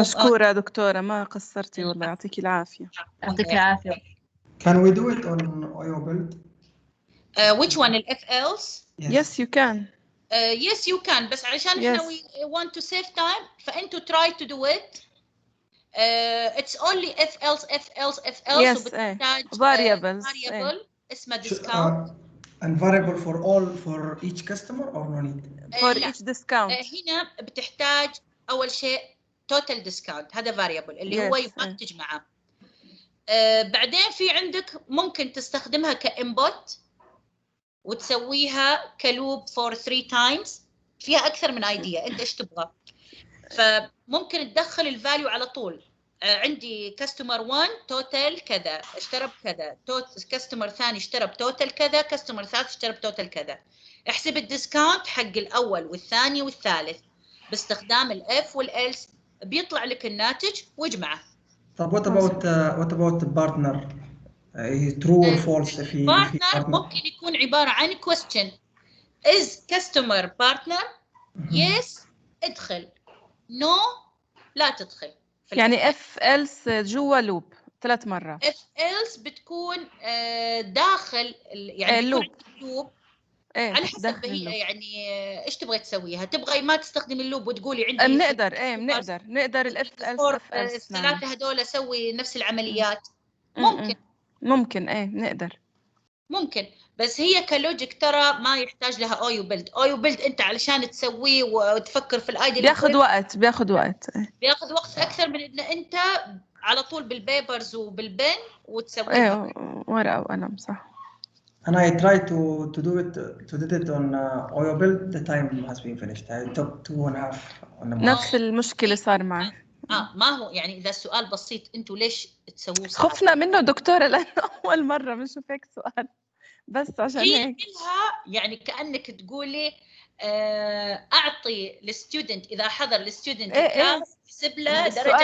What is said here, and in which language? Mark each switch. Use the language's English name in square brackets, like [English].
[Arabic] مشكورة دكتورة، ما قصرتي والله، يعطيك العافية. يعطيك العافية. [English] Can we do it on OyoBuild? Which one, ال FLs? Yes you can. Yes you can، [Arabic] بس علشان احنا [English] we want to save time [Arabic] فأنتوا [English] try to do it. It's only FLs. Yes, [Arabic] وبتحتاج [English] variable [Arabic] اسمه discount. [English] And variable for each customer or no need? For each discount. [Arabic] هنا بتحتاج أول شيء total discount، هذا variable اللي هو يبغاك تجمعه. بعدين في عندك ممكن تستخدمها كinput وتسويها كلوب [English] for 3 times، [Arabic] فيها أكثر من idea أنت إيش تبغى. فممكن تدخل الفاليو على طول. عندي كاستمر 1 توتال كذا اشترى بكذا، كاستمر ثاني اشترى بتوتال كذا، كاستمر ثالث اشترى بتوتال كذا. احسب الديسكاونت حق الاول والثاني والثالث باستخدام الاف والالس، بيطلع لك الناتج واجمعه. طب [English] what about partner? True or false? [Arabic] partner ممكن يكون عباره عن question. [English] is customer partner؟ yes [Arabic] ادخل، [English] no [Arabic] لا تدخل. يعني if else جوا لوب 3 مرات. if else بتكون داخل يعني لوب. لوب على حسب هي يعني ايش تبغي تسويها. تبغي ما تستخدمي اللوب وتقولي عندي بنقدر الاف else الثلاثه هذول اسوي نفس العمليات. ممكن نقدر. ممكن، بس هي كلوجيك ترى ما يحتاج لها اويو بيلد. انت علشان تسويه وتفكر في الايديا بياخذ وقت اكثر من ان انت على طول بالبيبرز وبالبن وتسويها. ورقه وقلم صح. [English] And I tried to do it on OyoBuild. The time has been finished. I took 2.5 on the [Arabic] نفس المشكله صار معي. ما هو يعني اذا السؤال بسيط انتوا ليش تسووه صعب؟ خفنا منه دكتوره لانه اول مره بنشوف هيك سؤال، بس عشان هيك يعني كانك تقولي اعطي للستودنت اذا حضر الستودنت كلاس يحسب له درجه.